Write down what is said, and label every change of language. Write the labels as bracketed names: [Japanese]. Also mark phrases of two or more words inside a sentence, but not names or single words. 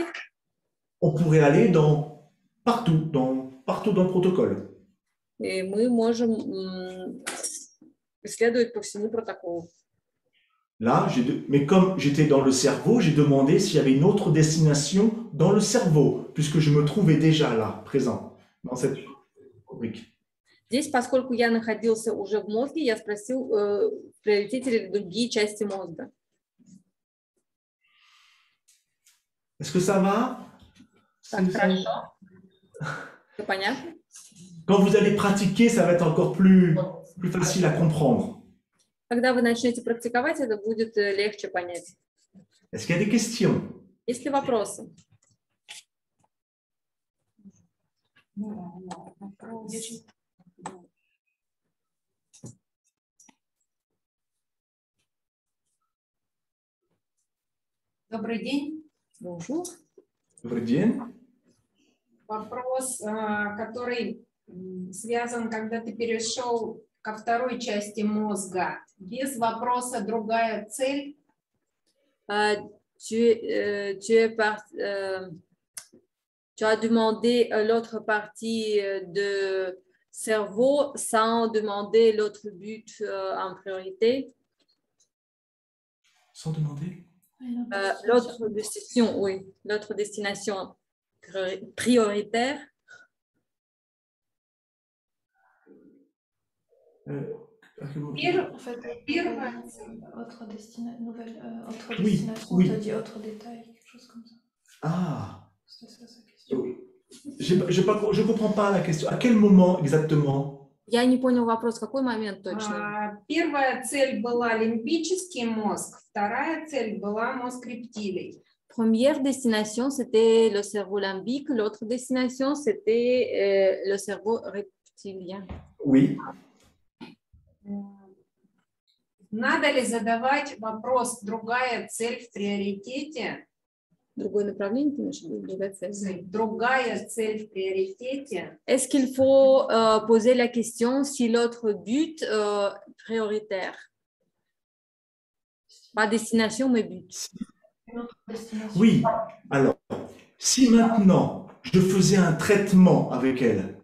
[French] on pourrait aller partout dans le protocole. [Russian] и мы можем исследовать по всему протоколу. [French] Là, mais comme j'étais dans le cerveau, j'ai demandé s'il y avait une autre destination dans le cerveau, puisque je me trouvais déjà là, présent, dans cette rubrique. [Russian] Здесь, поскольку я находился уже в мозге, я спросил, в приоритете ли другие части мозга. [French] Est-ce que ça va? [Russian] Так, хорошо. [French] C'est понятно? Quand vous allez pratiquer, ça va être encore plus facile à comprendre. [Russian] Когда вы начнете практиковать, это будет легче понять. [French] Est-ce qu'il y a des questions? [Russian] Есть ли вопросы? Добрый день. [French] Bonjour. [Russian] Добрый день. Вопрос, который связан, когда ты перешел ко второй части мозга. Без вопроса другая цель. [French] Tu as demandé l'autre partie de cerveau sans demander l'autre but en priorité. Sans demander? L'autre destination, oui, l'autre destination prioritaire. En fait, autre destination, Oui, on t'a dit autre détail, quelque chose comme ça. Ah, C'était ça sa question. je ne comprends pas la question. À quel moment exactement? [Russian] Я не понял вопрос, в какой момент точно? Первая цель была лимбический мозг, вторая цель была мозг рептилий. [French] Première destination, c'était le cerveau limbique. L'autre destination, c'était le cerveau reptilien. Oui. [Russian] Надо ли задавать вопрос «другая цель в приоритете»? Другое направление, ты имеешь в виду, другая цель. Другая цель в приоритете. [French] Est-ce qu'il faut poser la question si l'autre but prioritaire? Pas destination, mais but. Oui. Alors, si maintenant je faisais un traitement avec elle,